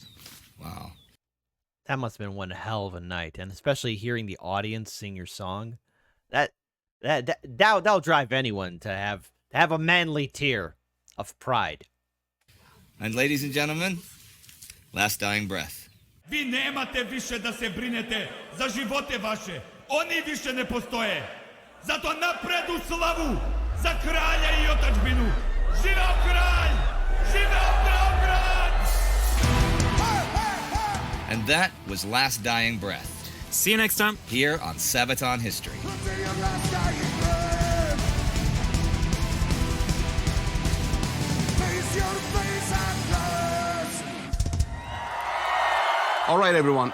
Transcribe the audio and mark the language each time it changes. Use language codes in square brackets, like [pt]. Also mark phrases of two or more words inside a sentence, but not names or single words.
[en] Wow. That must have been one hell of a night, and especially hearing the audience sing your song. That That'll drive anyone to have a manly tear of pride. And ladies and gentlemen, Last Dying Breath. [sr] Vi nemate više da se brinete za živote vaše. Oni više ne postoje. Zato napred u slavu za kralja i otadžbinu. Živeo kralj! Živeo Beograd! [en] And that was Last Dying Breath, See you next time. here on Sabaton History. All right, everyone.